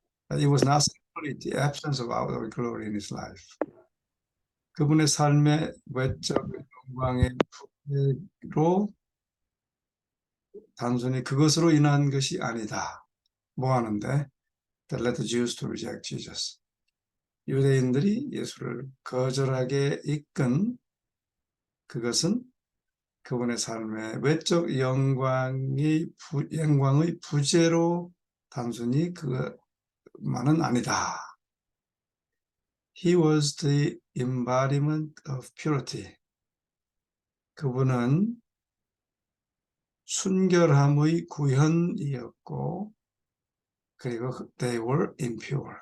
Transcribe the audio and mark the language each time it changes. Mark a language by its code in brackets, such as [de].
[en] It was not simply the absence of outward glory in his life. [ko] 그분의 삶의 외적 영광의 부재로 단순히 그것으로 인한 것이 아니다. 뭐 하는데? [en] That led the Jews to reject Jesus. [ko] 유대인들이 예수를 거절하게 이끈 그것은 그분의 삶의 외적 영광의 부재로 단순히 그것만은 아니다. [en] He was the embodiment of purity. [ko] 그분은 순결함의 구현이었고 그리고 [en] they were impure.